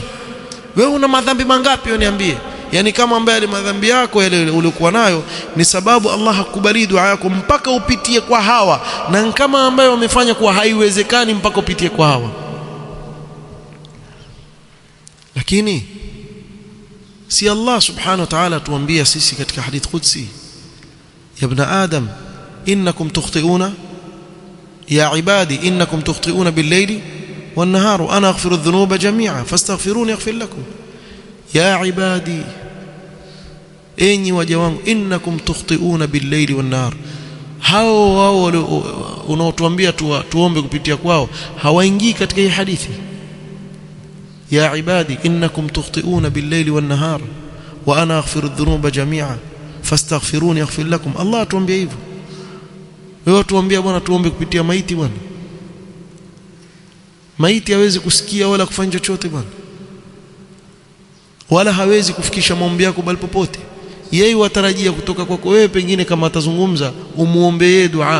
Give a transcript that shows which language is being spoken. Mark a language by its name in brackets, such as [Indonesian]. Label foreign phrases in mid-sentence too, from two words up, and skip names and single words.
[Swahili] Wewe una madhambi mangapi wewe niambie? Yani kama ambaye madhambi yako yale uliokuwa nayo ni sababu Allah hakubali dua yako mpaka upitie kwa hawa, na kama ambaye wamefanya kuwa haiwezekani mpaka upitie kwa hawa. Lakini si Allah [Arabic] سبحانه وتعالى [Swahili] tuambia sisi katika hadith qudsi, [Arabic] يا ابن آدم إنكم تخطئون يا عبادي إنكم تخطئون بالليل والنهار وأنا أغفر الذنوب جميعا فاستغفروني أغفر لكم. يا عبادي, [Swahili] enyi waja wangu, [Arabic] إنكم تخطئون بالليل والنهار. [Swahili] Hao unaotuambia tuombe kupitia kwao hawaingii katika hii hadithi. [Arabic] يا عبادي إنكم تخطئون بالليل والنهار وأنا أغفر الذنوب جميعا فاستغفروني أغفر لكم. [Swahili] Allah atuambia hivyo. Wewe tuambia bwana tuombe kupitia maiti bwana? Maiti hawezi kusikia wala kufanya chochote bwana, wala hawezi kufikisha maombi yako bali popote. Yeye watarajia kutoka kwako wewe, pengine kama atazungumza umuombee dua.